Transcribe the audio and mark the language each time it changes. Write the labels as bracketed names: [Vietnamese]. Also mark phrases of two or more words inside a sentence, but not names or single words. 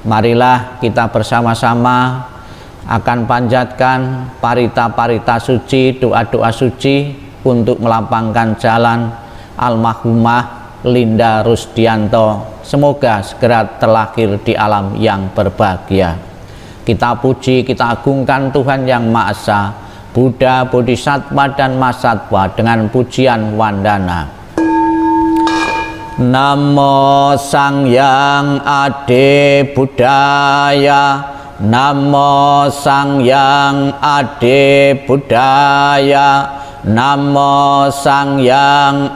[Indonesian] Marilah kita bersama-sama akan panjatkan parita-parita suci, doa-doa suci untuk melapangkan jalan almarhumah Linda Rusdianto. Semoga segera terlahir di alam yang berbahagia. Kita puji, kita agungkan Tuhan Yang Maha Esa, Buddha, Bodhisattva, dan Mahasatwa dengan pujian wandana. [Sanskrit] Namo Sangyang Ade Buddhaya, Namo Sangyang Ade Buddhaya, Namo Sangyang